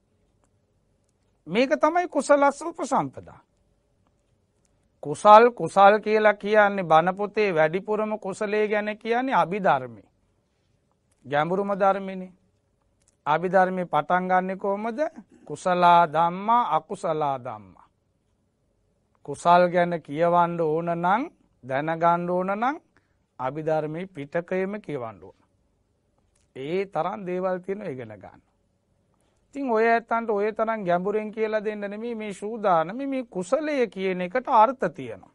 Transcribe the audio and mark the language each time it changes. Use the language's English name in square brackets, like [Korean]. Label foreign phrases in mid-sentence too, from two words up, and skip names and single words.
[Sinhala] මේක තමයි [Pali] කුසලස්ස උපසම්පදා. [Sinhala] කුසල් කියලා කියන්නේ බණ පොතේ වැඩිපුරම කුසලයේ ගැන කියන්නේ අභිධර්මයේ. ගැඹුරුම ධර්මනේ. අභිධර්මයේ පටන් ගන්නෙ කොහොමද? [Pali] කුසලා ධම්මා අකුසලා ධම්මා. [Sinhala] කුසල් ගැන කියවන්න ඕන නම් දැනගන්න ඕන නම් අභිධර්මයේ පිටකයේම කියවන්න ඕන. ඒ තරම් දේවල් තියෙනවා ඉගෙන ගන්න. ඉතින් ඔය ඇත්තන්ට ඔය තරම් ගැඹුරෙන් කියලා දෙන්න නෙමෙයි මේ සූදානම මේ කුසලය කියන එකට අර්ථ තියෙනවා.